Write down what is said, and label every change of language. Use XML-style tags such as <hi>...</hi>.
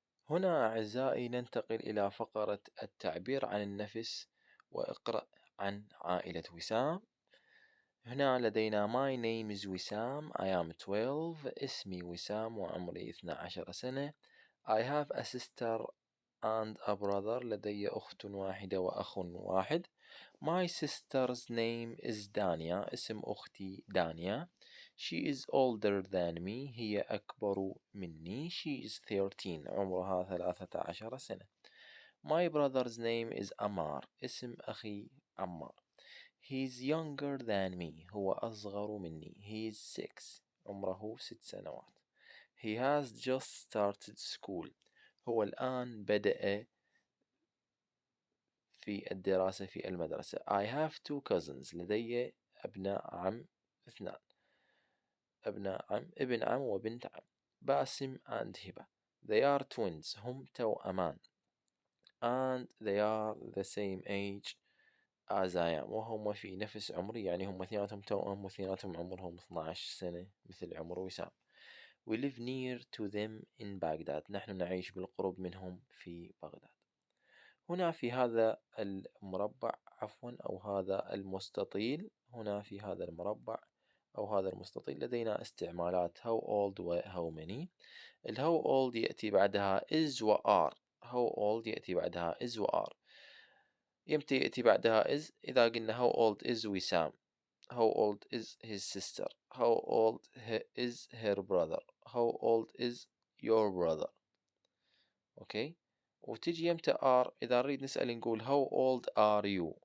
<ar>هنا أعزائي ننتقل إلى فقرة التعبير عن النفس وإقرأ عن عائلة وسام. هنا لدينا</ar> <en>My name is Wisam. I am 12.</en> <ar>اسمي وسام وعمري 12 سنة.</ar> <en>I have a sister and a brother.</en> <ar>لدي أخت واحدة وأخ واحد.</ar> <en>My sister's name is Dania.</en> <ar>اسم أختي دانيا.</ar> <en>She is older than me.</en> <ar>هي أكبر مني.</ar> <en>She is 13.</en> <ar>عمرها 13 سنة.</ar> <en>My brother's name is Amar.</en> <ar>اسم أخي عمار.</ar> <en>He's younger than me.</en> <ar>هو أصغر مني.</ar> <en>He's 6.</en> <ar>عمره 6 سنوات.</ar> <en>He has just started school.</en> <ar>هو الآن بدأ في الدراسة في المدرسة.</ar> <en>I have two cousins.</en> <ar>لدي أبناء عم 2. أبناء عم، ابن عم وبنت عم. باسم and هبة.</ar> <en>They are twins.</en> <ar>هم توأمان.</ar> <en>And they are the same age as I am.</en> <ar>وهم في نفس عمري، يعني هم اثنيناتهم توأم واثنيناتهم عمرهم 12 سنة مثل عمر وسام.</ar> <en>We live near to them in Baghdad.</en> <ar>نحن نعيش بالقرب منهم في بغداد. هنا في هذا المربع أو هذا المستطيل، هنا في هذا المربع أو هذا المستطيل لدينا استعمالات</ar> <en>how old</en> <ar>و</ar> <en>how many. how old</en> <ar>يأتي بعدها</ar> <en>is و are. how old يأتي بعدها is و are.</en> <ar>يمتى يأتي بعدها is؟ إذا قلنا</ar> <en>how old is</en> <ar>وسام.</ar> <en>how old is his sister. how old is her brother. how old is your brother. Okay.</en> <ar>وتجي يمتى are؟ إذا نريد نسأل نقول</ar> <en>how old are you.</en>